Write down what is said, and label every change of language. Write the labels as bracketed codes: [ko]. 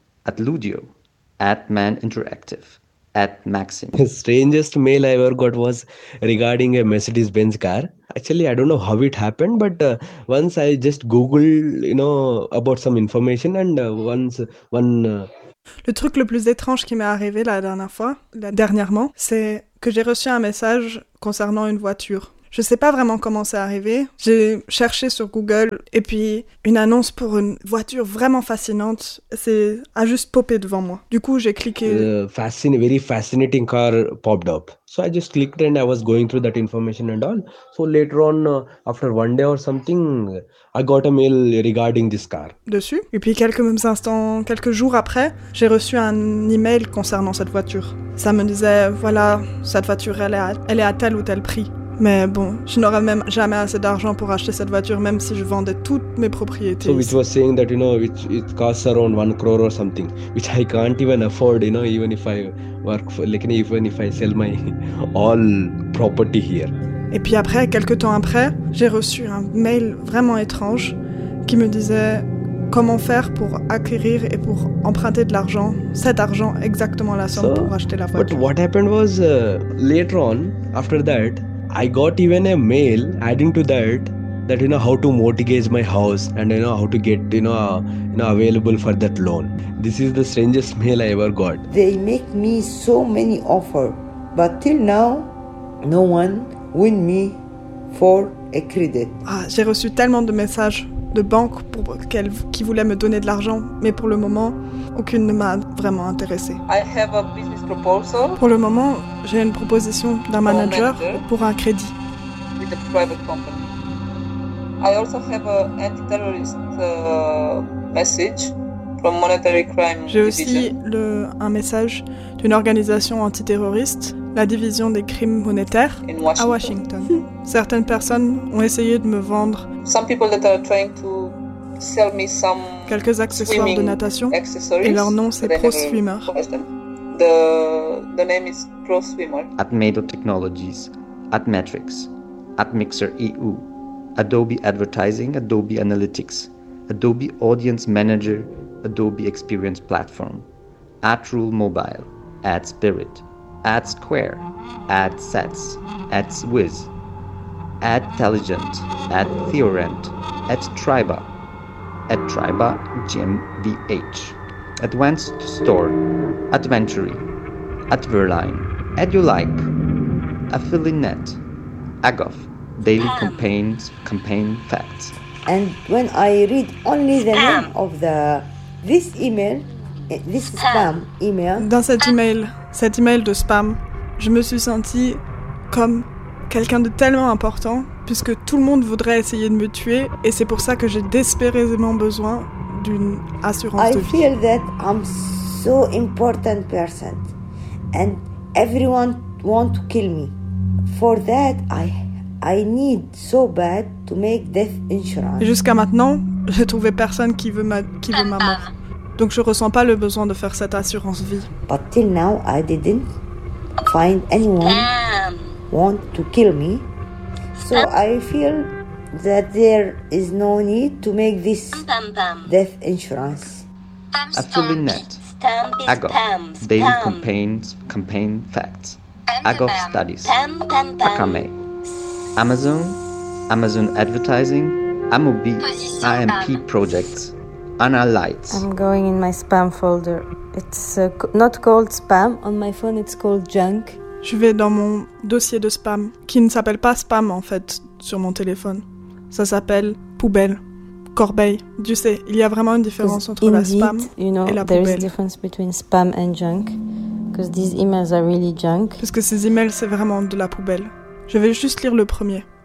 [en] At Ludio, at Man Interactive, at Maxim. The strangest mail I ever got was regarding a Mercedes-Benz car. Actually, I don't know how it happened, but once I just Googled, you know, about some information and once... [fr] Le truc le plus étrange qui m'est arrivé la dernière fois, dernièrement, c'est que j'ai reçu un message concernant une voiture. Je sais pas vraiment comment c'est arrivé. J'ai cherché sur Google et puis une annonce pour une voiture vraiment fascinante a juste popé devant moi. Du coup, j'ai cliqué. [en] Very fascinating car popped up. So I just clicked and I was going through that information and all. So later on, after one day or something, I got a mail regarding this car. [fr] Dessus. Et puis quelques instants, quelques jours après, j'ai reçu un email concernant cette voiture. Ça me disait, voilà, cette voiture, elle est à tel ou tel prix. Mais bon, je n'aurais même jamais assez d'argent pour acheter cette voiture, même si je vendais toutes mes propriétés. [en] So which was saying that, you know, it costs around 1 crore or something, which I can't even afford, you know, even if I work for, like, even if I sell my all property here. [fr] Et puis après, quelques temps après, j'ai reçu un mail vraiment étrange qui me disait comment faire pour acquérir et pour emprunter de l'argent, cet argent, exactement la somme pour acheter la voiture. [en] But what happened was, later on, after that, I got even a mail adding to that, you know, how to mortgage my house and, you know, how to get, you know, available for that loan. This is the strangest mail I ever got. They make me so many offers, but till now, no one win me for a credit. [fr] Ah, j'ai reçu tellement de messages de banques qui voulaient me donner de l'argent, mais pour le moment, aucune ne m'a vraiment intéressée. [en] I have a business proposal. [fr] Pour le moment, j'ai une proposition d'un manager pour un crédit. [en] With a private company. I also have a anti-terrorist message from Monetary Crime Division. [fr] J'ai aussi un message d'une organisation antiterroriste, la division des crimes monétaires, [en] in Washington. [fr] À Washington. Certaines personnes ont essayé de me vendre [en] some people that are trying to sell me some [fr] quelques accessoires de natation et leur nom c'est Pro Swimmer. [en] The name is Pro Swimmer. At Mado Technologies, at Metrics, at Mixer EU, Adobe Advertising, Adobe Analytics, Adobe Audience Manager, Adobe Experience Platform, at Rule Mobile, at Spirit, at Square, at Sets, at Swiz, at Intelligent, at Theorent, at Triba, at Triba GmbH, Advanced Store, Adventury, at Verline, at You Like, AffiliNet, Agoff, Daily Campaigns, Campaign Facts. And when I read only the name of this email, this spam email. [fr] Dans cet email de spam, je me suis sentie comme quelqu'un de tellement important, puisque tout le monde voudrait essayer de me tuer, et c'est pour ça que j'ai désespérément besoin d'une assurance de vie. [en] I feel that I'm so important person, and everyone want to kill me. For that, I need so bad to make death insurance. [fr] Jusqu'à maintenant, J'ai trouvé personne qui veut ma mort. Donc je ressens pas le besoin de faire cette assurance vie. [en] But till now, I didn't find anyone want to kill me. So I feel that there is no need to make this death insurance. Absolutely not. Ago, daily campaign facts. Ago studies. Akame. Amazon. Amazon advertising. Amobi. IMP projects. Analytes. I'm going in my spam folder. It's not called spam on my phone. It's called junk. [fr] Je vais dans mon dossier de spam, qui ne s'appelle pas spam en fait sur mon téléphone. Ça s'appelle poubelle. Corbeil, tu sais, il y a vraiment une différence entre [en] indeed, [fr] la spam [en] you know, [fr] et la poubelle. [en] There is a difference between spam and junk, because these emails are really junk. [fr] Parce que ces emails, c'est vraiment de la poubelle. Je vais juste lire le premier.